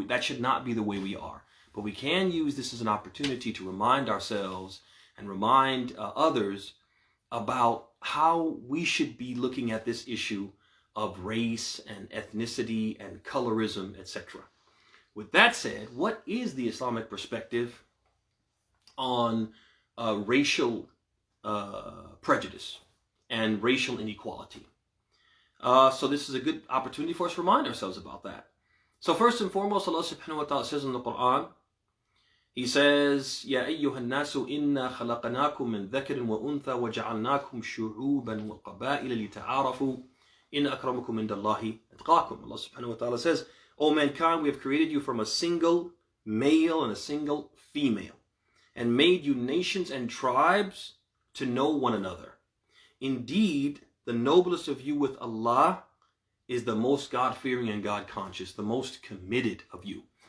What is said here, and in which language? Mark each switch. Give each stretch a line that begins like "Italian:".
English: That should not be the way we are. But we can use this as an opportunity to remind ourselves and remind others about how we should be looking at this issue of race and ethnicity and colorism, etc. With that said, what is the Islamic perspective on racial prejudice and racial inequality? So this is a good opportunity for us to remind ourselves about that. So first and foremost, Allah subhanahu wa ta'ala says in the Quran, He says,
Arabic: يَا أَيُّهَا النَّاسُ إِنَّا خَلَقْنَاكُم مِّن ذَكَرٍ وَأُنثَى وَجَعَلْنَاكُمْ شُعُوبًا وَقَبَائِلَ لِتَعَارَفُوا إِنَّ أَكْرَمَكُمْ عِندَ اللَّهِ أَتْقَاكُمْ.
English: Allah subhanahu wa ta'ala says, O mankind, we have created you from a single male and a single female, and made you nations and tribes to know one another. Indeed, the noblest of you with Allah is the most God-fearing and God-conscious, the most committed of you.